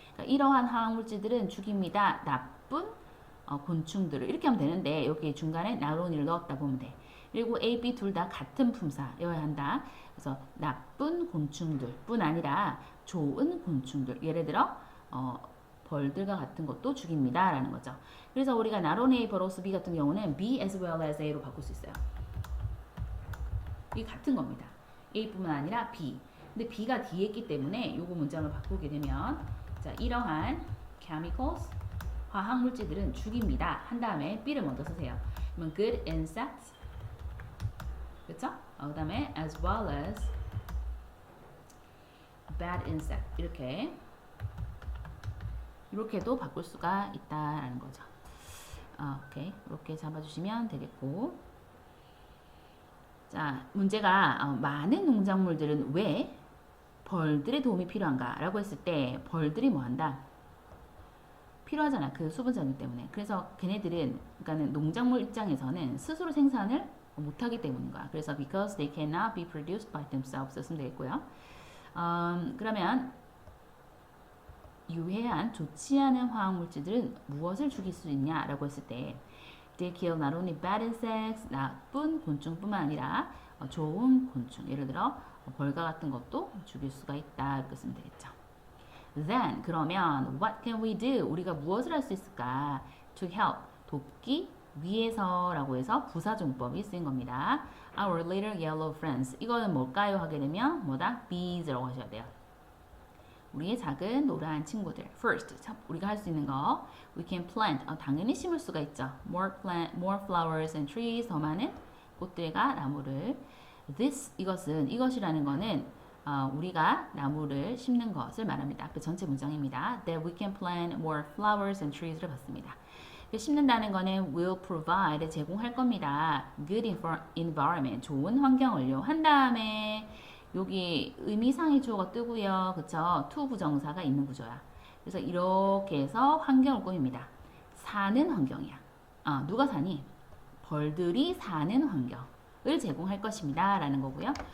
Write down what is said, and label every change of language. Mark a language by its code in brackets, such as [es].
[ko] 그러니까 이러한 화학 물질들은 죽입니다. 나쁜 곤충들을 이렇게 하면 되는데 여기 중간에 not only를 넣었다 보면 돼. 그리고 A, B 둘 다 같은 품사여야 한다. 그래서 나쁜 곤충들뿐 아니라 좋은 곤충들. 예를 들어 벌들과 같은 것도 죽입니다. 라는 거죠. 그래서 우리가 [en] not only A but also B [ko] 같은 경우는 [en] B as well as A [ko] 로 바꿀 수 있어요. 이게 같은 겁니다. A뿐만 아니라 B. 근데 B가 뒤에 있기 때문에 요거 문장을 바꾸게 되면 자, 이러한 chemicals 화학 물질들은 죽입니다. 한 다음에 B를 먼저 쓰세요. 그러면 [en] good insects [ko] 그렇죠? 그 다음에 [en] as well as bad insect [ko] 이렇게도 바꿀 수가 있다라는 거죠. 오케이 이렇게 잡아주시면 되겠고 자 문제가 많은 농작물들은 왜 벌들의 도움이 필요한가 라고 했을 때 벌들이 뭐한다? 필요하잖아. 그 수분자기 때문에. 그래서 걔네들은 그러니까는 농작물 입장에서는 스스로 생산을 못하기 때문인 거야. [en] 그래서 because they cannot be produced by themselves [ko] 쓰면 되겠고요. 그러면 유해한 좋지 않은 화학 물질들은 무엇을 죽일 수 있냐라고 했을 때 [en] they kill not only bad insects [ko] 나쁜 곤충뿐만 아니라 좋은 곤충 예를 들어 벌과 같은 것도 죽일 수가 있다 이렇게 쓰면 되겠죠. Then 그러면 [en] what can we do [ko] 우리가 무엇을 할 수 있을까 [en] to help [ko] 돕기 위해서라고 해서 부사종법이 쓰인 겁니다. [en] Our little yellow friends [ko] 이거는 뭘까요 하게 되면 뭐다 bees라고 하셔야 돼요. 우리의 작은 노란 친구들. [en] First, [ko] 우리가 할 수 있는 거. [en] We can plant. [ko] 당연히 심을 수가 있죠. [en] More flowers and trees. [ko] 더 많은 꽃들과 나무를. 이것이라는 거는 우리가 나무를 심는 것을 말합니다. 그 전체 문장입니다. [en] That we can plant more flowers and trees를 [ko] 봤습니다. 심는다는 거는 [en] will provide [ko] 제공할 겁니다. [en] Good environment [ko] 좋은 환경을요. 한 다음에 여기 의미상의 주어가 뜨고요. 그쵸? to 부정사가 있는 구조야. 그래서 이렇게 해서 환경을 꾸밉니다. 사는 환경이야. 누가 사니? 벌들이 사는 환경을 제공할 것입니다. 라는 거고요.